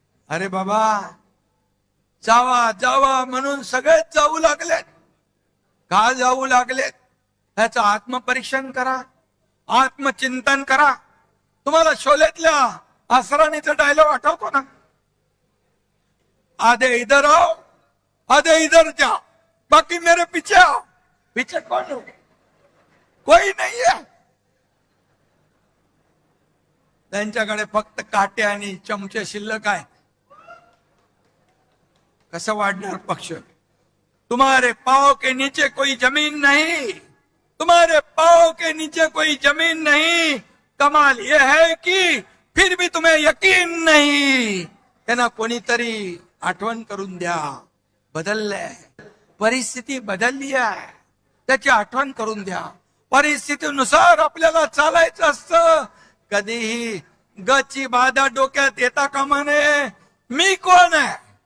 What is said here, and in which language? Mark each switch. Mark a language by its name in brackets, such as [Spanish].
[Marathi] अरे बाबा, जावा जावा म्हणून सगळेच जाऊ लागलेत. का जाऊ लागलेत? ह्याचं आत्मपरीक्षण करा, आत्मचिंतन करा. तुम्हाला शोलेतल्या असराणीचा डायलॉग आठवतो ना? [Hindi] आधे इधर आओ, आधे इधर जाओ, बाकी मेरे पीछे आओ. पीछे कौन हो? कोई नहीं है. [Marathi] त्यांच्याकडे फक्त काटे आणि चमचे शिल्लक आहे. कसं वाढणार पक्ष? [Hindi] तुम्हारे पाँव के नीचे कोई जमीन नहीं, तुम्हारे पाँव के नीचे कोई जमीन नहीं. कमाल यह है कि फिर भी तुम्हें यकीन नहीं. [Marathi] त्यांना कोणीतरी आठवण करून द्या. बदललंय, परिस्थिती बदलली आहे, त्याची आठवण करून द्या. परिस्थितीनुसार आपल्याला चालायचं असतं. कधीही गची बाधा डोक्यात येता कामा नये. मी कोण आहे?